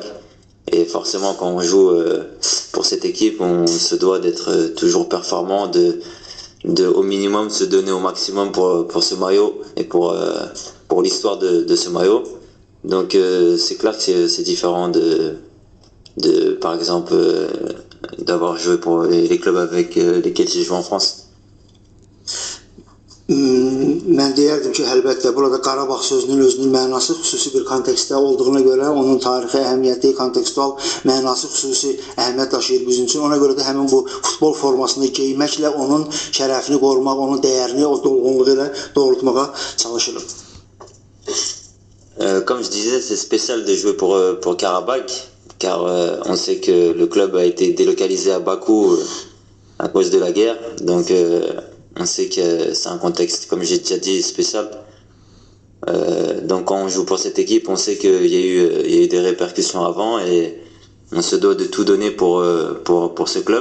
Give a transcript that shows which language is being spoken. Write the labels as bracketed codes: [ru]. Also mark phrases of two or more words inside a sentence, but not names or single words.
[fr] Et forcément, quand on joue pour cette équipe, on se doit d'être toujours performant, de au minimum se donner au maximum pour ce maillot et pour l'histoire de ce maillot. Donc c'est clair que c'est différent par exemple, d'avoir joué pour les clubs avec lesquels j'ai joué en France. [az] Mən deyərdim ki, əlbəttə burada Qarabağ sözünün özünün mənası xüsusi bir kontekstdə olduğuna görə onun tarixi əhəmiyyəti, kontekstual mənası xüsusi əhəmiyyət daşıyır bizim üçün. Ona görə də həmin bu futbol formasını geyməklə onun şərəfini qorumaq, onun dəyərini, o dolğunluğu ilə doğrultmağa çalışırıq. [fr] Comme je disais, c'est spécial de jouer pour Karabakh, car on sait que le club a été délocalisé à Bakou à cause de la guerre. Donc on sait que c'est un contexte, comme j'ai déjà dit, spécial. Donc quand on joue pour cette équipe, on sait qu'il y a eu des répercussions avant et on se doit de tout donner pour ce club.